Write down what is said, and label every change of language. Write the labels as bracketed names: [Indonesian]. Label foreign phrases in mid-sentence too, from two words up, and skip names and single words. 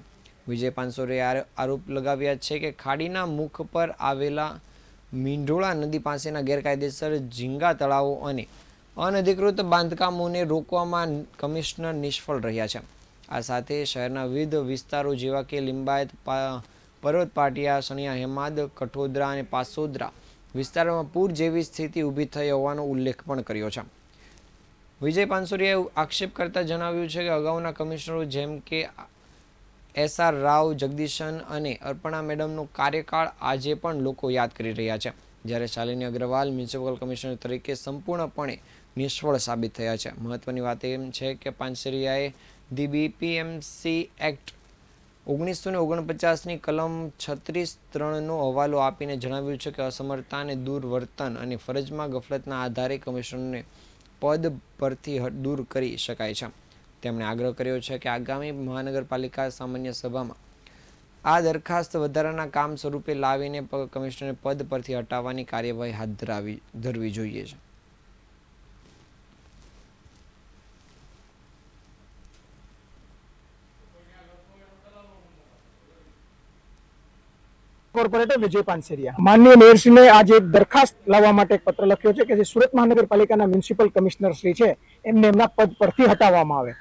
[Gujarati] વિજય પાનસુરિયાએ આરોપ લગાવ્યા છે કે ખાડીના મુખ પર આવેલા મીંઢોળા નદી પાસેના ગેરકાયદેસર ઝીંગા તળાવો અને અનધિકૃત બાંધકામોને રોકવામાં કમિશ્નર નિષ્ફળ રહ્યા છે। આ સાથે શહેરના વિવિધ વિસ્તારો જેવા કે લિંબાયત, પર્વત પાટિયા, સણિયા હેમાદ, કઠોદરા ઔર પાસોદરા વિસ્તાર મેં પૂર જેવી સ્થિતિ ઊભી થઈ હોવાનો ઉલ્લેખ પણ કર્યો છે। વિજય પાનસુરિયાએ આક્ષેપ કરતા જણાવ્યું છે કે અગાઉના કમિશ્નરો જેમ કે એસ.આર. રાવ, જગદીશન ઔર અર્પણા મેડમનો કાર્યકાળ આજે પણ લોકો યાદ કરી રહ્યા છે, જ્યારે શાલિની અગ્રવાલ મ્યુનિસિપલ કમિશ્નર તરીકે સંપૂર્ણપણે નિષ્ફળ સાબિત થયા છે। મહત્વની વાત એમ છે કે પાનસુરિયાએ દી બીપીએમસી એક્ટ 1949 કલમ 36(3) નો હવાલો આપીને જણાવ્યું છે કે અસમર્થતા ને દુર્વર્તન અને ફરજમાં ગફલતના આધારે કમિશ્નરને પદ પરથી દૂર કરી શકાય છે। તેમણે આગ્રહ કર્યો છે કે આગામી મહાનગરપાલિકા સામાન્ય સભામાં આ દરખાસ્ત વધારાના કામ સ્વરૂપે લાવીને કમિશનરને પદ પરથી હટાવવાની કાર્યવાહી હાથ ધરવી જોઈએ છે। કોર્પોરેટર વિજય પાનસેરિયા માનનીય મેયરશ્રી ને આજે એક દરખાસ્ત લાવવા માટે એક પત્ર લખ્યો છે કે જે સુરત મહાનગરપાલિકાના મ્યુનિસિપલ કમિશનર શ્રી છે એમને એમના પદ પરથી હટાવવામાં આવે।